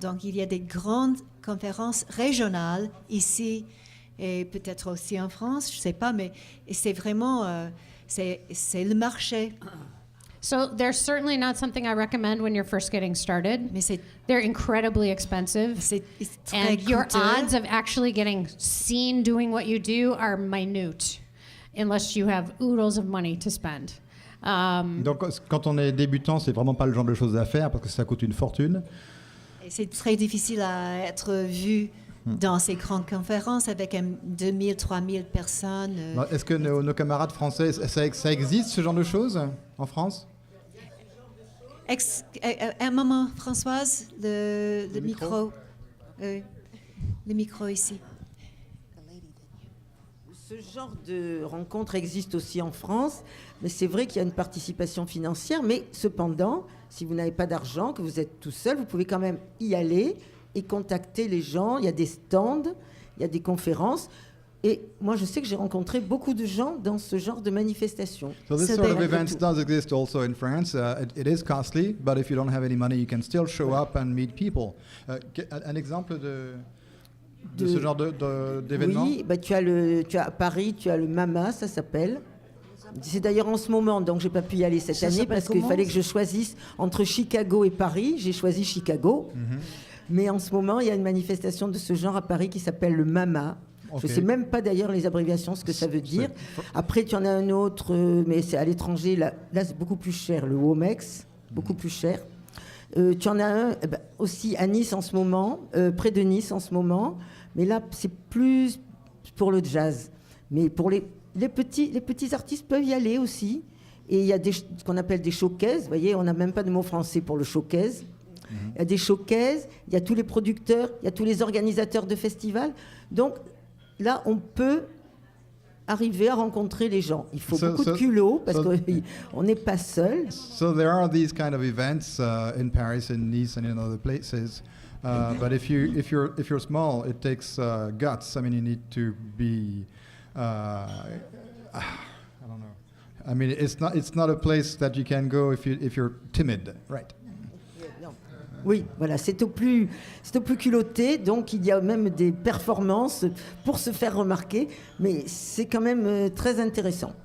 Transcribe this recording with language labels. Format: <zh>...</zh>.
<fr>Donc, il y a des grandes conférences régionales ici et peut-être aussi en France, je ne sais pas, mais c'est vraiment c'est le marché.</fr> <en>So they're certainly not something I recommend when you're first getting started. They're incredibly expensive. And your odds of actually getting seen doing what you do are minute, unless you have oodles of money to spend.</en> <fr>Donc quand on est débutant, c'est vraiment pas le genre de choses à faire parce que ça coûte une fortune. Et c'est très difficile à être vu dans ces grandes conférences avec 2000, 3000 personnes. Est-ce que nos camarades français, ça existe ce genre de choses en France? Un moment, Françoise, le micro. Le micro ici. Ce genre de rencontre existe aussi en France, mais c'est vrai qu'il y a une participation financière, mais cependant, si vous n'avez pas d'argent, que vous êtes tout seul, vous pouvez quand même y aller et contacter les gens. Il y a des stands, il y a des conférences. Et moi, je sais que j'ai rencontré beaucoup de gens dans ce genre de manifestation.</fr> <en>So this sort of events does exist also in France. It is costly, but if you don't have any money, you can still show up and meet people.</en> <fr>Un exemple de ce genre d'événement? Oui, tu as à Paris, tu as le MAMA, ça s'appelle. C'est d'ailleurs en ce moment, donc j'ai pas pu y aller cette année parce qu'il fallait que je choisisse entre Chicago et Paris. J'ai choisi Chicago. Mais en ce moment, il y a une manifestation de ce genre à Paris qui s'appelle le MAMA. Okay. Je ne sais même pas d'ailleurs les abréviations, ce que ça veut dire. Après, tu en as un autre, mais c'est à l'étranger. Là c'est beaucoup plus cher, le WOMEX, beaucoup plus cher. Tu en as un aussi à Nice en ce moment, près de Nice en ce moment. Mais là, c'est plus pour le jazz. Mais pour les petits artistes peuvent y aller aussi. Et il y a ce qu'on appelle des showcases. Vous voyez, on n'a même pas de mot français pour le showcase. Il y a des showcases, il y a tous les producteurs, il y a tous les organisateurs de festivals. Donc là, on peut arriver à rencontrer les gens. Il faut beaucoup de culot parce qu'on n'est pas seul.</fr> <en>So there are these kind of events in Paris, in Nice, and in other places. But if you're small, it takes guts. I mean, you need to be. I don't know. I mean, it's not a place that you can go if you're timid, right?</en> <fr>Oui, voilà, c'est au plus culotté, donc il y a même des performances pour se faire remarquer, mais c'est quand même très intéressant.</fr>